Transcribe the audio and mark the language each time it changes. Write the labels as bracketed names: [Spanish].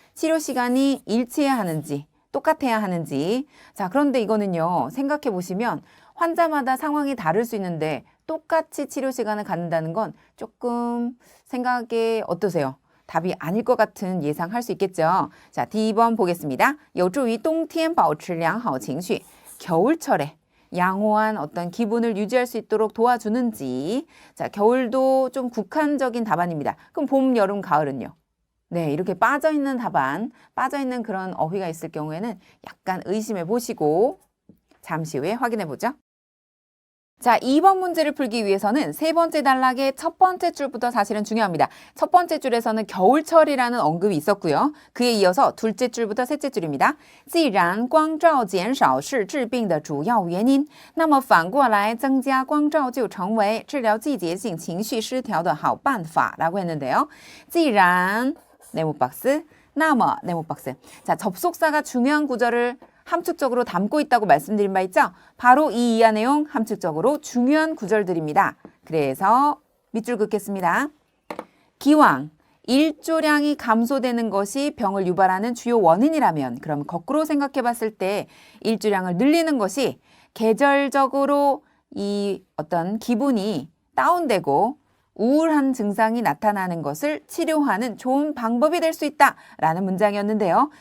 [Korean] 치료 시간이 일치해야 하는지 똑같아야 하는지. 자, 그런데 이거는요. 생각해 보시면 환자마다 상황이 다를 수 있는데 똑같이 치료 시간을 갖는다는 건 조금 생각에 어떠세요? 답이 아닐 것 같은 예상할 수 있겠죠. 자, D번 보겠습니다. [Chinese] 有助于冬天保持良好情绪. [Korean] 겨울철에 양호한 어떤 기분을 유지할 수 있도록 도와주는지. 자, 겨울도 좀 국한적인 답안입니다. 그럼 봄, 여름, 가을은요? 네, 이렇게 빠져있는 답안, 빠져있는 그런 어휘가 있을 경우에는 약간 의심해 보시고 잠시 후에 확인해 보죠. 자, 2번 문제를 풀기 위해서는 세 번째 단락의 첫 번째 줄부터 사실은 중요합니다. 첫 번째 줄에서는 겨울철이라는 언급이 있었고요. 그에 이어서 둘째 줄부터 셋째 줄입니다. [Chinese] 既然光照减少是治病的主要原因，那么反过来增加光照就成为治疗季节性情绪失调的好办法 [Korean] 라고 했는데요. 既然 네모박스, 那么 네모박스. 자, 접속사가 중요한 구절을 함축적으로 담고 있다고 말씀드린 바 있죠? 바로 이 이하 내용 함축적으로 중요한 구절들입니다. 그래서 밑줄 긋겠습니다. 기왕 일조량이 감소되는 것이 병을 유발하는 주요 원인이라면 그럼 거꾸로 생각해 봤을 때 일조량을 늘리는 것이 계절적으로 이 어떤 기분이 다운되고 우울한 증상이 나타나는 것을 치료하는 좋은 방법이 될 수 있다라는 문장이었는데요.